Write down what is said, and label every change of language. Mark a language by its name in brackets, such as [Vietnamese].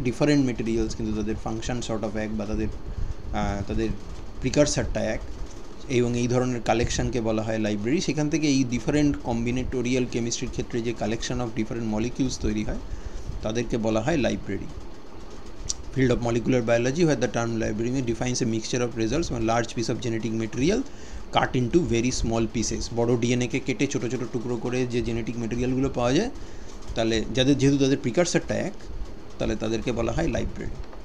[Bangla] Different materials, কিন্তু তাদের function sort of এক, বা তাদের প্রিকারসারটা এক, এবং এই ধরনের কালেকশানকে বলা হয় লাইব্রেরি। সেখান থেকে এই ডিফারেন্ট কম্বিনেটোরিয়াল কেমিস্ট্রির ক্ষেত্রে যে [English] collection of different molecules [Bangla] তৈরি হয়, তাদেরকে বলা হয় library. [English] Field of molecular biology, where the term library defines a mixture of results from a large piece of genetic material cut into very small pieces. [Bangla] বড় ডিএনএকে কেটে ছোটো ছোটো টুকরো করে যে জেনেটিক মেটেরিয়ালগুলো পাওয়া যায়, তাহলে যেহেতু তাদের প্রিকারসারটা এক, তাহলে তাদেরকে বলা হয় লাইব্রেরি।